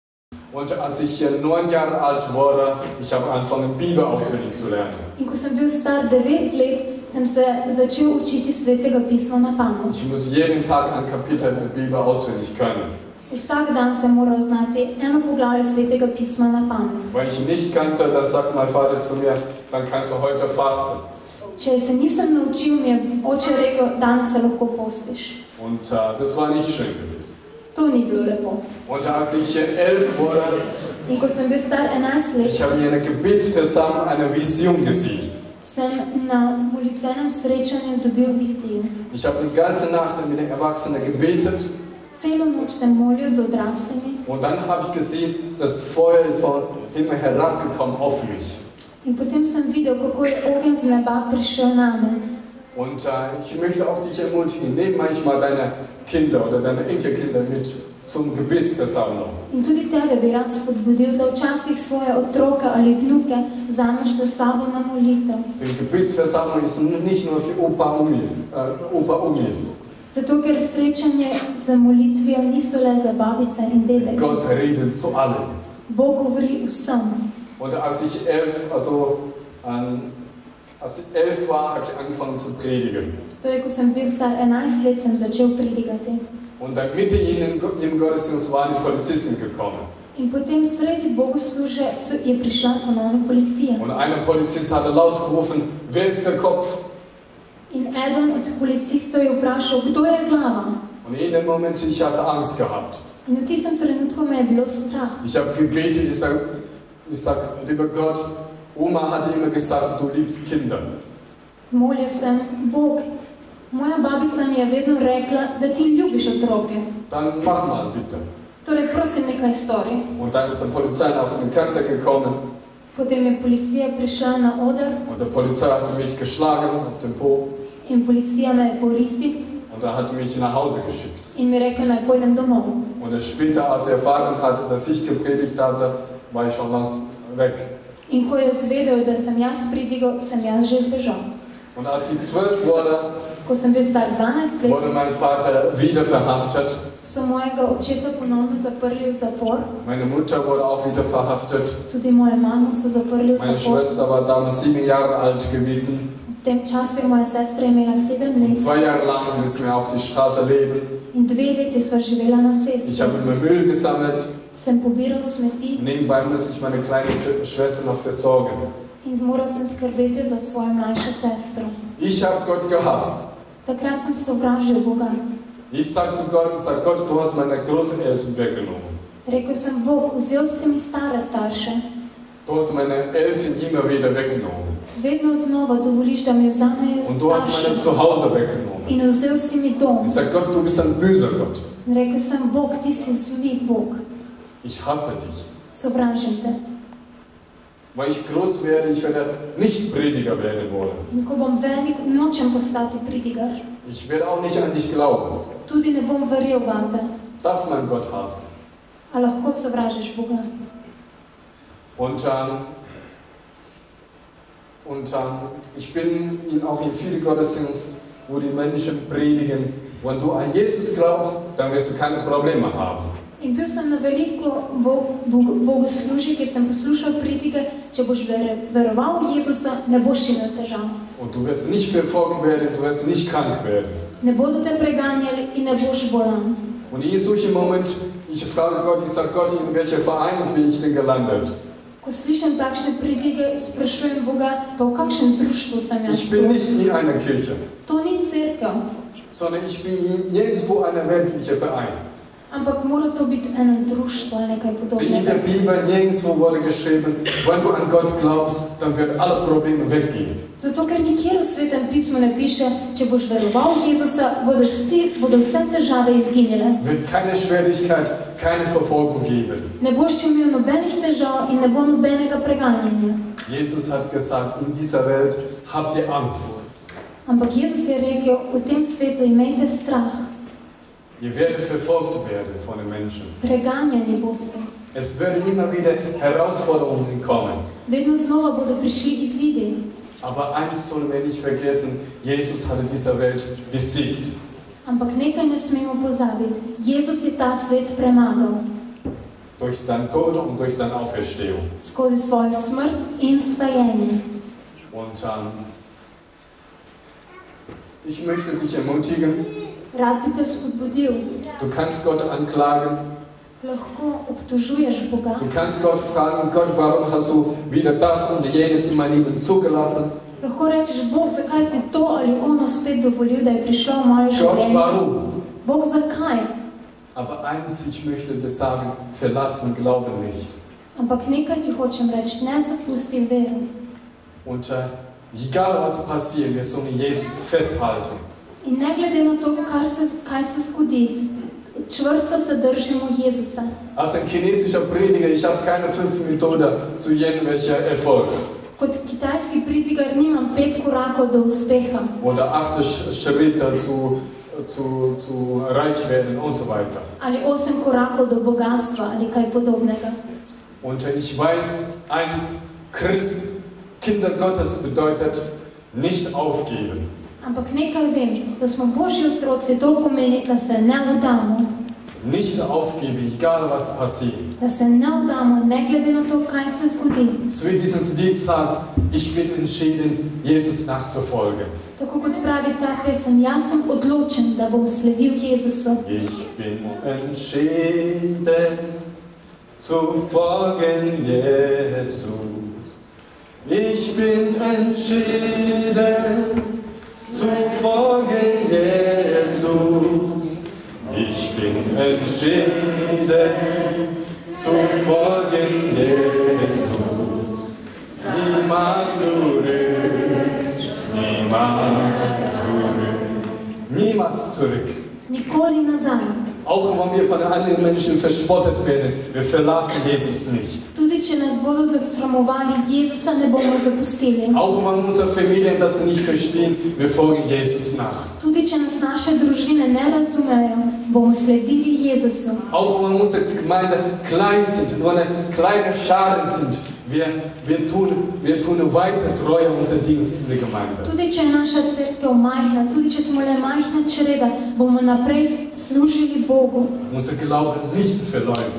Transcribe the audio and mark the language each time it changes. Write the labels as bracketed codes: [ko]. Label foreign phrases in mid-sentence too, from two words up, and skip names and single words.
[de] Und als ich 9 Jahre alt wurde, ich habe angefangen, Bibel auswendig zu lernen. [sl] In ko sem bil star 9 let, sem se začel učiti Svetega pisma na pamet. [de] Ich muss jeden Tag ein Kapitel der Bibel auswendig können. [sl] Vsak dan sem moral znati eno poglavje Svetega pisma na pamet. [de] Weil ich nicht kannte, das sagt mein Vater zu mir, dann kannst du heute fasten. [sl] Če se nisem naučil, mi je oče rekel, danes se lahko postiš. [de] Und das war nicht schön gewesen. [sl] To ni bilo lepo. [de] Und als ich 11 wurde, [sl] In ko sem bil star 11 let, [de] ich habe in einer Gebetsversammlung eine Vision gesehen. [sl] sem na molitvenem srečanju dobil vizijo. [de] Ich habe die ganze Nacht mit den Erwachsenen gebetet. [sl] Celo noč sem molil z odraslimi [de] Und dann habe ich gesehen, das Feuer ist von Himmel herabgekommen auf mich. [sl] in potem sem videl, kako je ogenj z neba prišel name. [de] Und ich möchte auch dich ermutigen, nimm manchmal deine Kinder oder deine Enkelkinder mit zum Gebetsversammlung. [sl] In tudi tebe bi rad spodbudil, da včasih svoje otroke ali vnuke vzameš s sabo na molitev. [de] Die Gebetsversammlung ist nicht nur für Opa, Omis. [sl] Zato, ker srečanje z molitvijo niso le za babice in dedeke. [de] Gott redet zu allen. [sl] Bog govori vsem. [de] Und als ich 11 war, habe ich angefangen zu predigen. [sl] Torej, ko sem bil star 11 let, sem začel pridigati. [de] Und dann mitten im Gottesdienst waren die Polizisten gekommen. [sl] In potem sredi bogoslužbe je prišla ponovno policija. [de] Und einer Polizist hatte laut gerufen, wer ist der Kopf? [sl] In eden od policistov je vprašal, kdo je glava. [de] Und in dem Moment, ich hatte Angst gehabt. [sl] In v tistem trenutku me je bilo strah. [de] Ich habe gebetet, ich sag, lieber Gott, Oma hatte immer gesagt, du liebst Kinder. [sl] Molil sem, Bog, moja babica mi je vedno rekla, da ti ljubiš otroke. [de] Dann mach mal bitte. [sl] Torej, prosim, nekaj stori. [de] Und dann ist die Polizei auf den Kanzler gekommen. [sl] Potem je policija prišla na oder [de] Und der Polizei hat mich geschlagen auf den Po. [sl] in policija me je poriti [de] Und er hat mich nach Hause geschickt. [sl] in mi rekel, naj pojdem domov. [de] Und später, als er erfahren hatte, dass ich gepredigt hatte, war ich schon längst weg. [sl] In ko je zvedel, da sem jaz pridigal, sem jaz že zbežal. [de] Und als ich 12 wurde, [sl] Ko sem bil star 12 [de] wurde [sl] let, [de] mein Vater wieder verhaftet. [sl] so mojega očeta ponovno zaprli v zapor. [de] Meine Mutter wurde auch wieder verhaftet. [sl] Tudi mojo mamo so zaprli v [de] Meine [sl] zapor. [de] Schwester war damals 7 Jahre alt gewesen. [sl] V tem času je moja sestra imela 7 [de] Und [sl] let [de] 2 Jahre lang müssen wir auf die Straße leben. [sl] in 2 leti sva živela na [de] Ich [sl] cesti. [de] habe immer Müll gesammelt. [sl] Sem pobiral smeti [de] Nebenbei musste ich meine kleine Schwester noch versorgen. [sl] in moral sem skrbeti za svojo mlajšo sestro. [de] Ich habe Gott gehasst. [sl] Takrat sem sovražil Boga. [de] Ich sage zu Gott, du hast meine Großeltern weggenommen. [sl] Rekel sem, Bog, vzel si mi stare starše. [de] Du hast meine Eltern immer wieder weggenommen. [sl] Vedno znova dovoliš, da mi vzamejo [de] Und du hast meine [sl] starše. [de] Zuhause weggenommen. [sl] In vzel si mi dom. [de] Ich sage, Gott, du bist ein böser Gott. [sl] In rekel sem, Bog, ti si zli Bog. [de] Ich hasse dich. [sl] Sovražim te. [de] Weil ich groß werde, ich werde nicht Prediger werden wollen. [sl] In ko bom velik, nočem postati pridigar. [de] Ich werde auch nicht an dich glauben. [sl] Tudi ne bom verjel vate. [de] Darf man Gott hassen? [sl] A lahko sovražiš Boga? [de] Und ich bin auch in vielen Gottesdiensten, wo die Menschen predigen, wenn du an Jesus glaubst, dann wirst du keine Probleme haben. [sl] In bil sem na veliko bogoslužij, kjer sem poslušal pridige, če boš veroval v Jezusa, ne boš imel težav. [de] Und du wirst nicht verfolgt werden, du wirst nicht krank werden. [sl] Ne bodo te preganjali in ne boš bolan. [de] Und in solchen Moment, ich frage Gott, ich sage Gott, in welcher Verein bin ich denn gelandet? [sl] Ko slišam takšne pridige, sprašujem Boga, pa v kakšnem društvu sem jaz [de] Ich bin [sl] tu? [de] nicht in einer Kirche, [sl] To ni cerkev, [de] sondern ich bin nirgendwo ein weltlicher Verein. [sl] ampak mora to biti eno društvo ali nekaj [de] In der [sl] podobnega. [de] Bibel nirgendwo wurde geschrieben, wenn du an Gott glaubst, dann werden alle Probleme weggehen. [sl] Zato, ker nikjer v Svetem pismu ne piše, če boš veroval v Jezusa, bodo vse težave izginile. [de] Wird keine Schwierigkeit, keine Verfolgung geben. [sl] Ne boš imel nobenih težav in ne bo nobenega preganjanja. [de] Jesus hat gesagt, in dieser Welt habt ihr Angst. [sl] Ampak Jezus je rekel, v tem svetu imejte strah, [de] Ihr werdet verfolgt werden von den Menschen. [sl] preganjani boste. [de] Es werden immer wieder Herausforderungen kommen. [sl] Vedno znova bodo prišli izzivi. [de] Aber eins sollen wir nicht vergessen, Jesus hatte diese Welt besiegt. [sl] Ampak nekaj ne smemo pozabiti. Jezus je ta svet premagal. [de] durch seinen Tod und durch seine Auferstehung. [sl] skozi svojo smrt in vstajenje. [de] Und ich möchte dich ermutigen, [sl] Rad bi te spodbudil, [de] du kannst Gott anklagen, [sl] lahko obtožuješ Boga, [de] du kannst Gott fragen, Gott, warum hast du wieder das und jenes in mein Leben zugelassen? [sl] lahko rečeš, Bog, zakaj si to ali ono spet dovolil, da je prišlo v moje [de] Gott, [sl] življenje. [de] warum? [sl] Bog, zakaj? [de] Aber eins, ich möchte dir sagen, verlass den Glauben nicht. [sl] Ampak nekaj ti hočem reči, ne zapusti vero. [de] Und egal was passiert, wir sollen Jesus festhalten. [sl] In ne glede na to, kaj se zgodi, čvrsto se držimo Jezusa. [de] Als ein chinesischer Prediger, ich habe keine 5 Methoden zu irgendwelcher Erfolg. [sl] Kot kitajski predigar nimam 5 korakov do uspeha [de] Oder 8 Schritte zu reich werden und so weiter. [sl] ali 8 korakov do bogatstva ali kaj podobnega. [de] Und ich weiß eins, Christ, Kinder Gottes bedeutet nicht aufgeben. [sl] Ampak nekaj vem, da smo Božji otroci, to pomeni, da se ne vdamo. [de] Nicht aufgeben, egal was passiert. [sl] Da se ne vdamo, ne glede na to, kaj se zgodi. [de] So wie dieses Lied sagt, ich bin entschieden, Jesus nachzufolgen. [sl] Tako kot pravi ta pesem, jaz sem odločen, da bom sledil Jezusu. [de] Ich bin entschieden, zu folgen Jesus. Ich bin entschieden, zu folgen Jesus. Ich bin entschieden, zu folgen Jesus. Niemals zurück, niemals zurück, niemals zurück. [sl] Nikoli nazaj. [de] Auch wenn wir von anderen Menschen verspottet werden, wir verlassen Jesus nicht. [sl] Tudi če nas bodo zasramovali, Jezusa ne bomo zapustili. [de] Auch wenn unsere Familien das nicht verstehen, wir folgen Jesus nach. [sl] Tudi če nas naše družine ne razumejo, bomo sledili Jezusu. [de] Auch wenn unsere Gemeinde klein sind, nur eine kleine Scharen sind, wir tun weiter treu unser Dienst in der Gemeinde. [sl] Tudi če je naša cerkev majhna, tudi če smo le majhna čreda, bomo naprej služili Bogu [de] Unser Glauben nicht verleugnen